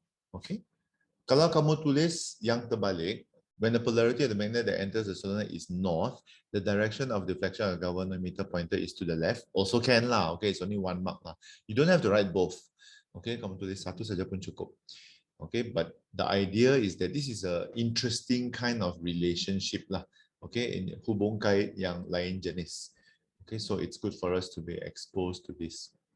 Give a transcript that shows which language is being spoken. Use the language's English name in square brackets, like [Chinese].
[English] Okay, [Malay] kalau kamu tulis yang terbalik, [English] when the polarity of the magnet that enters the solenoid is north, the direction of deflection of the galvanometer pointer is to the left. Also can lah. Okay, it's only one mark lah. You don't have to write both. [Malay] Okay, kamu tulis satu saja pun cukup. [English] Okay, but the idea is that this is a interesting kind of relationship lah. Okay, in [Malay] hubung kait yang lain jenis. [English] Okay, so it's good for us to be exposed to this.